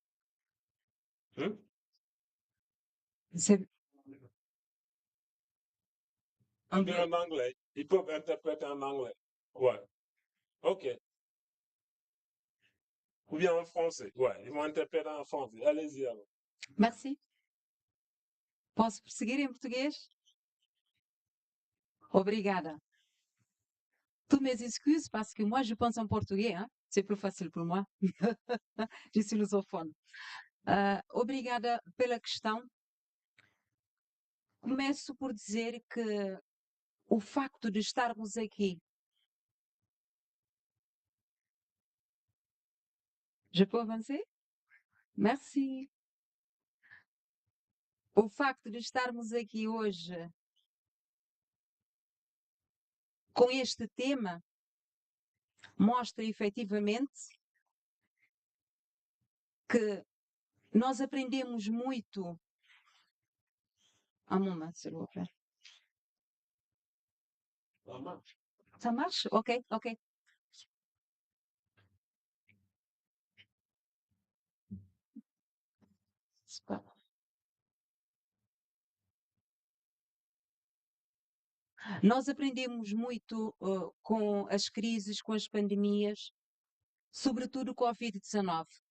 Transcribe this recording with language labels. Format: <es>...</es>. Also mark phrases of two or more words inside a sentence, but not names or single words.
<fr>C'est En anglais. Ils peuvent interpréter en anglais. Ouais. OK. Ou bien en français. Ouais, ils vont interpréter en français. Allez-y alors. Merci.</fr> <pt>Posso prosseguir em português? Obrigada.</pt> <fr>Tous mes excuses parce que moi, je pense en portugais. Hein? C'est plus facile pour moi. Je suis lusophone.</fr> <pt>Obrigada pela questão. Começo por dizer que o facto de estarmos aqui.</pt> <fr>Je peux avancer? Merci.</fr> <pt>O facto de estarmos aqui hoje com este tema mostra efetivamente que nós aprendemos muito.</pt> <fr>Un moment, s'il vous plaît. Ça marche? Ok, ok.</fr> <pt>Nós aprendemos muito com as crises, com as pandemias, sobretudo o Covid-19.</pt>